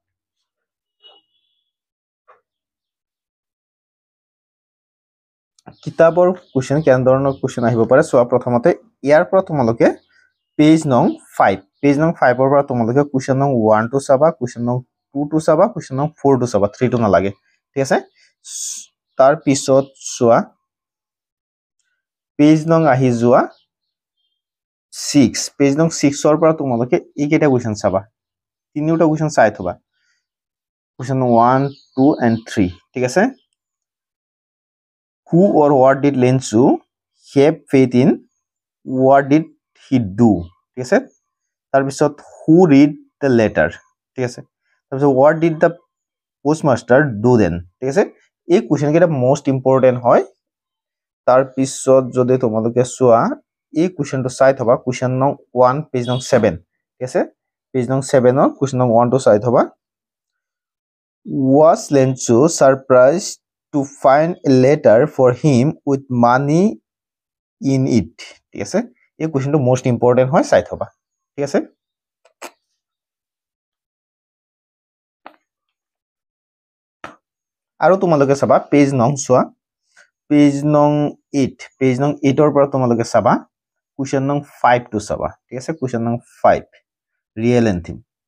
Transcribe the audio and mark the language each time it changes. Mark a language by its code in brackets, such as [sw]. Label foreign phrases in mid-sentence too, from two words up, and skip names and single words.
[as] কিতাপৰ কোৱেশ্চন কেনে ধৰণৰ কোৱেশ্চন আহিব পাৰে চোৱা প্ৰথমতে ইয়াৰ পৰা তোমালোকে পেজ নং 5 পেজ নং 5 ৰ পৰা তোমালোকে কোৱেশ্চন নং 1 টো চাবা কোৱেশ্চন নং 2 টো চাবা কোৱেশ্চন নং 4 টো চাবা 3 টো নালাগে ঠিক আছে তাৰ পিছত চোৱা পেজ নং আহি যোৱা 6 পেজ নং 6 ৰ পৰা তোমালোকে এইকেইটা কোৱেশ্চন চাবা তিনিটা কোৱেশ্চন চাই থবা কোৱেশ্চন নং 1 2 and 3 ঠিক আছে [en] who or what did Len Chu have faith in what did he do [as] ঠিক আছে তাৰ পিছত [en] who read the letter [as] ঠিক আছে তাৰ পিছত [en] what did the postmaster do then [as] ঠিক আছে এই কোৱেশ্চন কেইটা [en] most important [as] হয় তাৰ পিছত যদি তোমালোকে চোৱা এই কোৱেশ্চনটো চাই থবা কোৱেশ্চন নং 1 পেজ নং 7 ঠিক আছে পেজ নং 7 ৰ কোৱেশ্চন নং 1 টো চাই থবা [en] was Len Chu surprised to find a letter for him with money in it [as] ঠিক আছে এই কোৱেশ্চনটো [en] most important [as] হয় চাই থবা ঠিক আছে আৰু তোমালোকে চাবা পেজ নং চোৱা পেজ নং 8 পেজ নং 8 ৰ পৰা তোমালোকে চাবা কোৱেশ্চন নং 5 টো চাবা ঠিক আছে কোৱেশ্চন নং 5 [en] real and theme